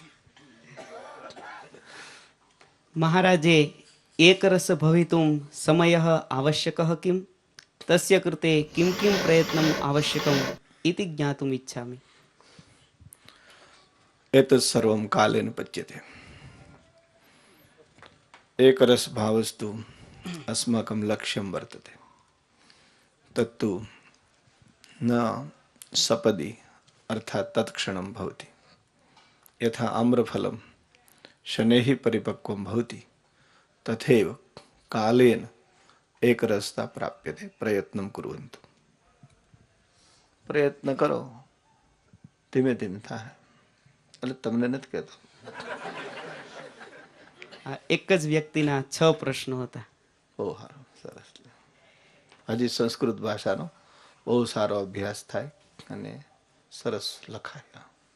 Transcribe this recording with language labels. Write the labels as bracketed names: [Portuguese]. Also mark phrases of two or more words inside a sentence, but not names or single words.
[Sanskrit] महाराजे एक रस भवितुम समयः आवश्यकः किम? तस्य कृते किम किम प्रयत्नम आवश्यकम इति ज्ञातुम इच्छामि. एतत् सर्वं कालेन पच्यते. एक रस भावस्तु अस्माकं लक्ष्यं वर्तते. तत्तु न सपदि अर्थात तत्क्षणं भवति. यथा आम्रफलं शनैः परिपक्वं भवति तथैव कालेन एकरसता प्राप्यते. प्रयत्नं कुर्वन्तु. [Gujarati] પ્રયત્ન કરો, ધીમે ધીમે થાય. એટલે તમને નથી કહેતો. આ એક જ વ્યક્તિના 6 પ્રશ્નો હતા. બહુ સારું, સરસ. હજી સંસ્કૃત ભાષાનો બહુ સારો અભ્યાસ થાય અને સરસ લખાય.